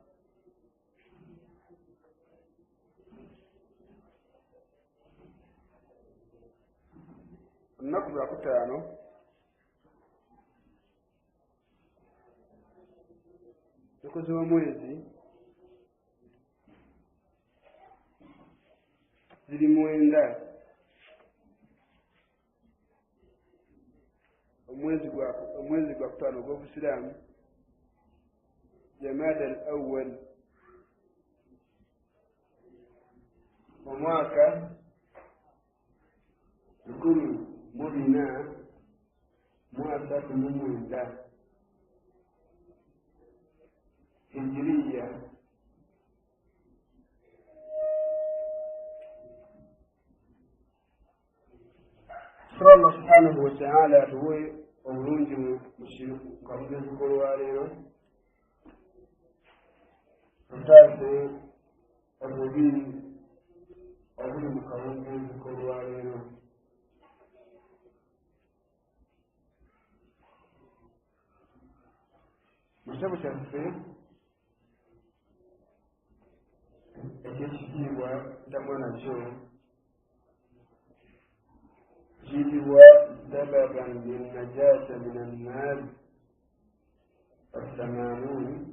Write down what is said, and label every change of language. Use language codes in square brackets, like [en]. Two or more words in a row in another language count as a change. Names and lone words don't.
[lg] olunaku lwakutaano ennaku z'omwezi ziri 9. omwezi gwa kutaano ogw'obusiraamu Jamada al-awwal, omwaka 1439 hijiriya. [ar] الله سبحانه وتعالى [lg] atuwe obulungi mu kamugezi k'olwaleero, tutaase obubi obuli mu kawungeezi k'olwaleero. mu kitabo kyaffe ekyekitiibwa ddamwa nakyo kiyitibwa [ar] سببا للنجاة من النار [lg] والثمانون.